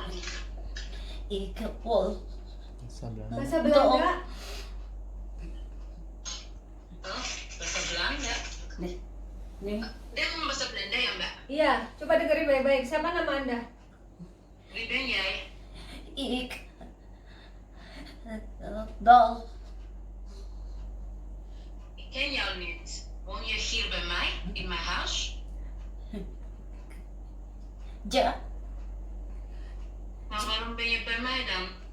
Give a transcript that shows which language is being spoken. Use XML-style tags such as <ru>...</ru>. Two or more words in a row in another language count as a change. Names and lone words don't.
<nl>Ika Pol.</nl> <id>Bahasa Belanda. Oh, bahasa Belanda. Nih. Dia ngomong bahasa Belanda ya Mbak? Iya, coba dengerin baik-baik. Siapa nama Anda? Riben ya?</id> <nl>Ik. Dol. Ik ken jou niet. Woon je hier bij mij? In mijn huis? Ja. Maar waarom ben je bij mij dan?</nl>